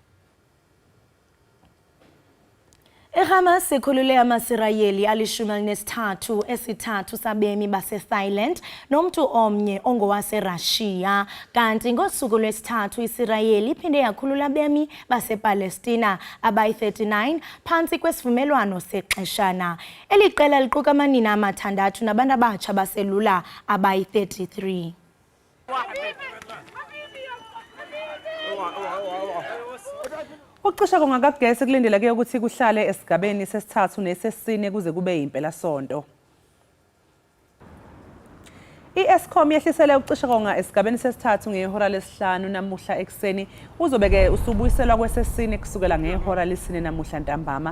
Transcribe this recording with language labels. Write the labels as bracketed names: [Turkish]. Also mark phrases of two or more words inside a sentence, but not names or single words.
[Xhosa] iHamas sikhulule amaSirayeli ali-13 esithathu sabemi baseThailand nomntu omnye ongowaseRussia kanti ngosuku lwesithathu iSirayeli iphinde yakhulula abemi basePalestina abayi-39 phantsi kwesivumelwano sexeshana. Eli qela liquka amanina amathandathu nabantu abatsha baselula abayi-33. [Zulu] Ukucisha kongakagesi kulindeleke ukuthi kuhlale esigabeni sesithathu nesesine kuze kube impela sonto. iEskom yehlisele ukucisha konga esigabeni sesithathu ngehora lesihlanu namuhla ekseni uzobeke usubuyiselwa kwesesine kusukela ngehora lesine namuhla ntambama.